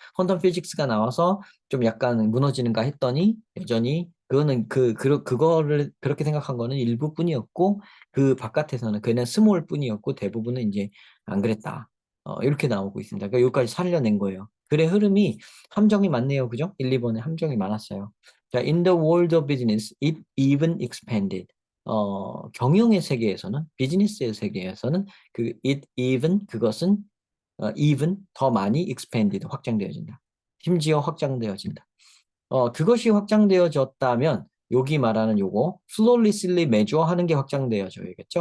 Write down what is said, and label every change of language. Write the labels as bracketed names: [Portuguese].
[Korean] 퀀텀 피직스가 나와서 좀 약간 무너지는가 했더니 여전히 그거는 그거를 그렇게 생각한 거는 일부뿐이었고 그 바깥에서는 그냥 스몰 뿐이었고 대부분은 이제 안 그랬다. 이렇게 나오고 있습니다. 그러니까 여기까지 살려낸 거예요. 글의 흐름이 함정이 많네요. 그죠? 1, 2번에 함정이 많았어요. [English] 자, in the world of business, it even expanded. [Korean] 경영의 세계에서는, 비즈니스의 세계에서는 그 it even 그것은 even 더 많이 expanded 확장되어진다. 심지어 확장되어진다. 그것이 확장되어졌다면 여기 말하는 요거 [English] flawlessly measure [Korean] 하는 게 확장되어져야겠죠.